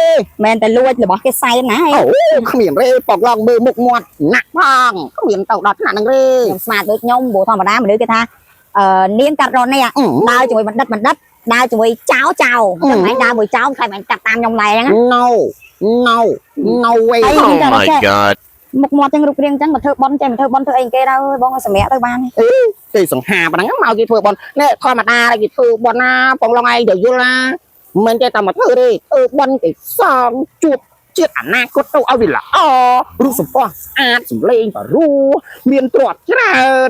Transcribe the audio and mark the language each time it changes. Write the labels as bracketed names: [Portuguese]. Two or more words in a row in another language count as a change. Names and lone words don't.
[Khmer] មែនតែលួចរបស់គេសែនណា អូគ្មានទេបងឡងមើលមុខមាត់ណាក់ផងគ្មានទៅដល់ថ្នាក់ហ្នឹងទេ ខ្ញុំស្មានដូចខ្ញុំព្រោះធម្មតាមនុស្សគេថានាងកាត់រននេះដើរជាមួយបណ្ឌិតដើរជាមួយចៅខ្ញុំឯងដើរមួយចៅខ្លាចមិនកាត់តាមខ្ញុំដែរហ្នឹង [English] No way Oh my god [Khmer] មុខមាត់ចឹងរូបរាងចឹងមកធ្វើបន់ចេះមកធ្វើបន់ធ្វើអីគេដែរបងឲ្យសម្រាប់ទៅបាន ទេសង្ហាប៉ុណ្ណឹងមកគេធ្វើបន់នេះធម្មតាគេធ្វើបន់ណាបងឡងឯងទៅយល់ណាមិនចេះតែមកធ្វើទេបន់គេសងជួបជាតិអនាគតទៅឲ្យវាល្អរូបសម្ផស្សស្អាតសម្លេងបរោះមានទ្រព្យច្រើន